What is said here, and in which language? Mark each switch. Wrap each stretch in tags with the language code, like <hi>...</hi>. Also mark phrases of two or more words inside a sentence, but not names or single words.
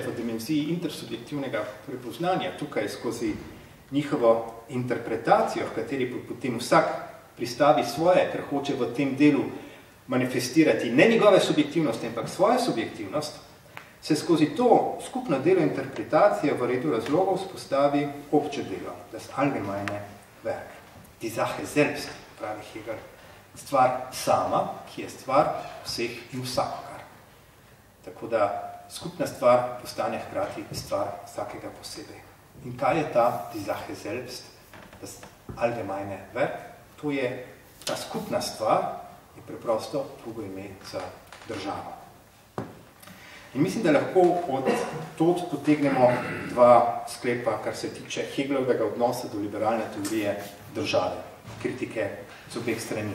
<sl>v dimenziji intersubjektivnega prepoznanja, tukaj skozi njihovo interpretacijo, v kateri potem vsak pristavi svoje, ker hoče v tem delu manifestirati ne njegove subjektivnosti, ampak svojo subjektivnost, se skozi to skupno delo interpretacije v redu razlogov spostavi obče delo,</sl> <de>das allgemeine Werk. Die Sache selbst,</de> <sl>pravi Hegel, stvar sama, ki je stvar vseh in vsakogar. Tako da skupna stvar postane hkrati stvar vsakega posebej. In kaj je ta</sl> <de>die Sache selbst, das allgemeine Werk?</de> <sl>To je ta skupna stvar, je preprosto drugo ime za državo. In mislim, da lahko od tod potegnemo dva sklepa, kar se tiče Hegelovega odnosa do liberalne teorije države, kritike z obeh strani.</sl>